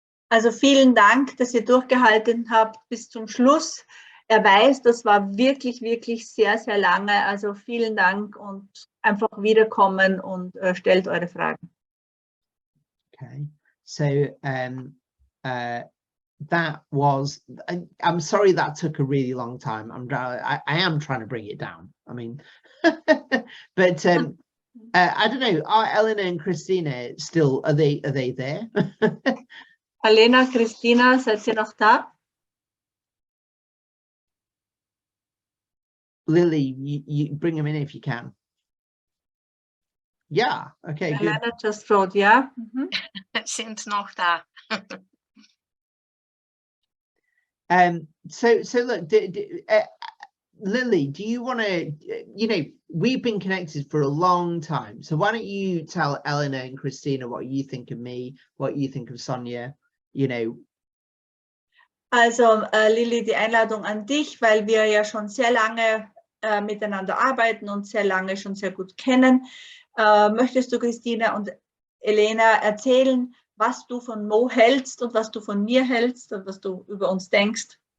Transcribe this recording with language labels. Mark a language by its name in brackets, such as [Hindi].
[German] Also vielen Dank, dass ihr durchgehalten habt bis zum Schluss. Er weiß, das war wirklich, wirklich sehr, sehr lange. Also vielen Dank und einfach wiederkommen und stellt eure Fragen. [English] Okay, so that was, I'm sorry that took a really long time. I am trying to bring it down. I mean, but I don't know, are Eleanor and Christina still, are they there? [German] Alena, Christina, seid ihr noch da? [English] Lily, you bring them in if you can. Yeah, okay, good. Alena just wrote, ja. [German] Sind noch da. [English] So look, Lily, do you want to, you know, we've been connected for a long time, so why don't you tell Eleanor and Christina what you think of me, what you think of Sonia, you know. [German] Also Lili, die Einladung an dich, weil wir ja schon sehr lange miteinander arbeiten und sehr lange schon sehr gut kennen. Möchtest du, Christina und Elena, erzählen, was du von Mo hältst und was du von mir hältst und was du über uns denkst?